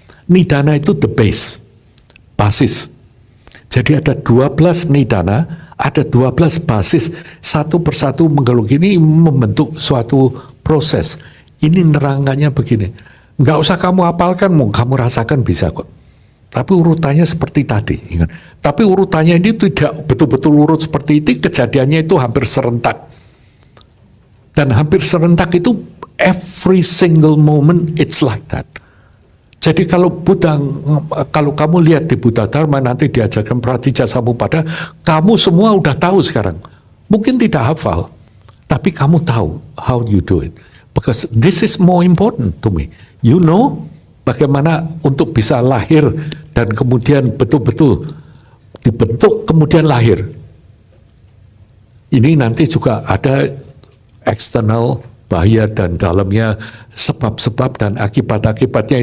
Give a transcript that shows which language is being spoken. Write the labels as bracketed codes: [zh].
[id] Nidana itu [en] the base, [id] basis. Jadi ada 12 nidana, ada 12 basis, satu persatu menggelung ini membentuk suatu proses. Ini nerangannya begini. Nggak usah kamu hafalkan, mau kamu rasakan bisa kok. Tapi urutannya seperti tadi, ingat. Tapi urutannya ini tidak betul-betul urut seperti itu, kejadiannya itu hampir serentak. Dan hampir serentak itu [en] every single moment it's like that. [id] Jadi kalau kamu lihat di Buddha Dharma nanti diajarkan Pratija Samuppada, kamu semua udah tahu sekarang. Mungkin tidak hafal, tapi kamu tahu [en] how you do it. Because this is more important to me. You know [id] bagaimana untuk bisa lahir dan kemudian betul-betul dibentuk kemudian lahir. Ini nanti juga ada eksternal bahaya dan dalamnya sebab-sebab dan akibat-akibatnya.